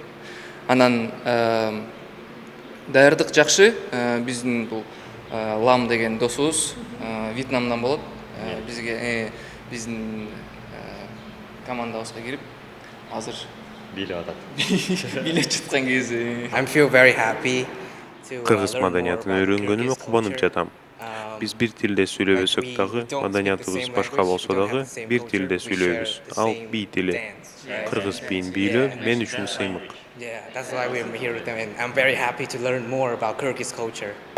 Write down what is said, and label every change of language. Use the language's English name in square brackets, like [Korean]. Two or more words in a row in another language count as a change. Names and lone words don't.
[Kyrgyz] Анан даярдык жакшы. Биздин бул Лам деген досубуз Вьетнамдан болот. Бизге биздин командабызга кирип азыр билеп атат. Билеп жаткан кези. [English] I feel very happy. [Kyrgyz] Кыргыз маданиятын өйрөнгөнүмө кубанып жатам. Биз бир тилде сүйлөбөсөк дагы, маданиятыбыз башка болсо дагы бир тилде сүйлөйбүз. Ал бий тили. Кыргыз бийин бийлөө мен үчүн сыймык. [English] Yeah, that's why we're here with them, and I'm very happy to learn more about Kyrgyz culture.